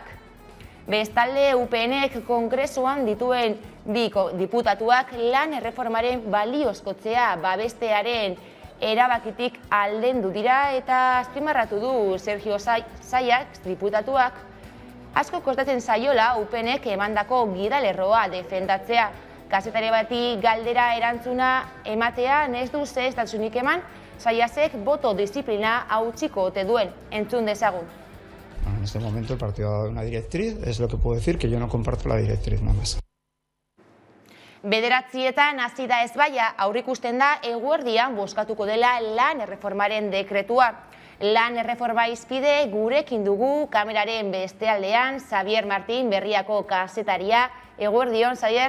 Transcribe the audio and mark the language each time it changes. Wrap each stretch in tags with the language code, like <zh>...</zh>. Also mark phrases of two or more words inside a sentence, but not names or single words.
<eu>Bestalde UPNek kongresuan dituen diputatuak lan erreformaren baliozkotzea babestearen erabakitik aldendu dira eta azpimarratu du Sergio Zayak diputatuak asko kostatzen zaiola UPNek emandako gidalerroa defendatzea. Kazetari bati galdera erantzuna ematean ez du zehaztasunik eman, Zayasek boto disiplina hautsiko ote duen, entzun dezagun.</eu> <es>En este momento el partido ha dado una directriz, es lo que puedo decir, que yo no comparto la directriz nada más.</es> <eu>Bederatzietan hasi da ezbaia aurreikusten da eguerdian bozkatuko dela lan erreformaren dekretua. Lan erreforma izpide gurekin dugu kameraren beste aldean Xavier Martín Berriako kazetaria. Eguerdion, Xavier?</eu>